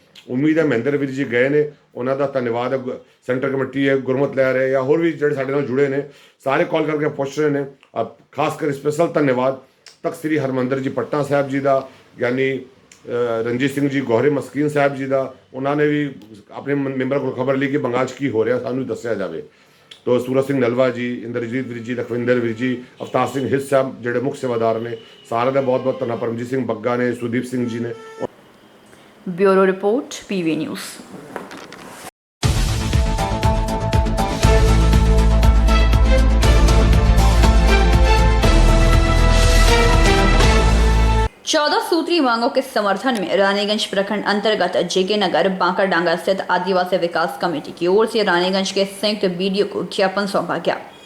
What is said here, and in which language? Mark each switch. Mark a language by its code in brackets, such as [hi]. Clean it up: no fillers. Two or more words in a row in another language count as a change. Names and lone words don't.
[pa] ਉਮੀਦ ਹੈ ਮਹਿੰਦਰ ਵੀਰ ਜੀ ਗਏ ਨੇ, ਉਹਨਾਂ ਦਾ ਧੰਨਵਾਦ ਹੈ। ਸੈਂਟਰ ਕਮੇਟੀ ਹੈ, ਗੁਰਮਤ ਲੈ ਰਹੇ ਜਾਂ ਹੋਰ ਵੀ ਜਿਹੜੇ ਸਾਡੇ ਨਾਲ ਜੁੜੇ ਨੇ, ਸਾਰੇ ਕਾਲ ਕਰਕੇ ਪੁੱਛ ਰਹੇ ਨੇ। ਖਾਸ ਕਰ ਸਪੈਸ਼ਲ ਧੰਨਵਾਦ ਤਖਤ ਸ੍ਰੀ ਹਰਮੰਦਰ ਜੀ ਪਟਨਾ ਸਾਹਿਬ ਜੀ ਦਾ, ਯਾਨੀ ਰਣਜੀਤ ਸਿੰਘ ਜੀ ਗੋਹਰੇ ਮਸਕੀਨ ਸਾਹਿਬ ਜੀ ਦਾ। ਉਹਨਾਂ ਨੇ ਵੀ ਆਪਣੇ ਮੈਂਬਰ ਕੋਲ ਖਬਰ ਲਈ ਕਿ ਬੰਗਾਲ 'ਚ ਕੀ ਹੋ ਰਿਹਾ ਸਾਨੂੰ ਦੱਸਿਆ ਜਾਵੇ। तो सूरज सिंह नलवा जी, इंद्रजीत वीर जी, लखविंदर वीर जी, अवतार सिंह हिस्स साहब ਜਿਹੜੇ ਮੁੱਖ ਸੇਵਾਦਾਰ ਨੇ, ਸਾਰਿਆਂ ਦਾ ਬਹੁਤ ਬਹੁਤ ਧੰਨਵਾਦ। ਪਰਮਜੀਤ ਸਿੰਘ ਬੱਗਾ ਨੇ, ਸੁਦੀਪ ਸਿੰਘ ਜੀ ਨੇ। [hi] ब्यूरो रिपोर्ट PV न्यूज़। चौदह सूत्री मांगों के समर्थन में रानीगंज प्रखंड अंतर्गत जेके नगर बांकाडांगा स्थित आदिवासी विकास कमेटी की ओर से रानीगंज के संयुक्त बीडीओ को ज्ञापन सौंपा गया।